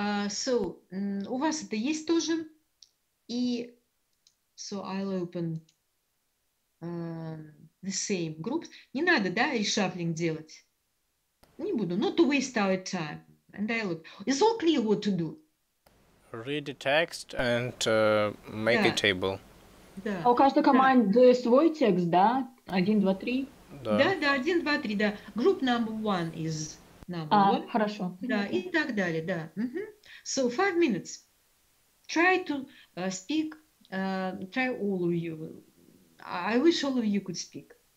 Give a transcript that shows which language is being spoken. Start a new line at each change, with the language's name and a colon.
Russian: So, у вас это есть тоже.
English: И so I'll open the same groups.
Russian: Не надо, да, reshuffling делать?
English: Не буду. Not to waste our time. And I look. It's all clear what to do. Read the text and make a table.
Russian: Да. А у каждой команды свой текст, да? 1, 2, 3.
English: Да, 1, 2, 3, да. Group number 1 is
Russian: наоборот, Хорошо. да, и так далее, да. So 5 minutes.
English: Try to speak, try all of you. I wish all of you could speak.